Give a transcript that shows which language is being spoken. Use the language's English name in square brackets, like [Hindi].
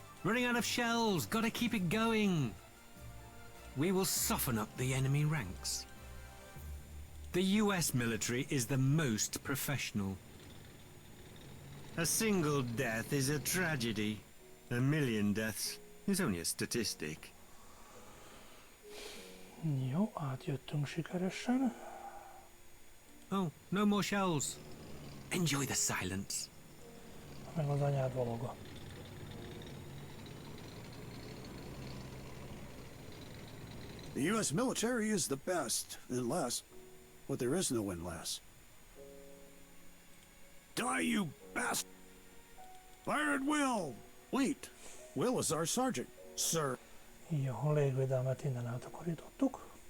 [English] Running out of shells, gotta keep it going. We will soften up the enemy ranks. The US military is the most professional. A single death is a tragedy. A million deaths is only a statistic. [Hungarian] Jó, átjöttünk sikeresen. [English] Oh, no more shells. Enjoy the silence. [Hungarian] Meg az anyád valaga. [English] The U.S. military is the best, unless... But there is no unless. Die, you bastard! Fire at Will! Wait, Will is our sergeant, sir. [Hungarian] Jó, a légvédelmet innen eltakarítottuk.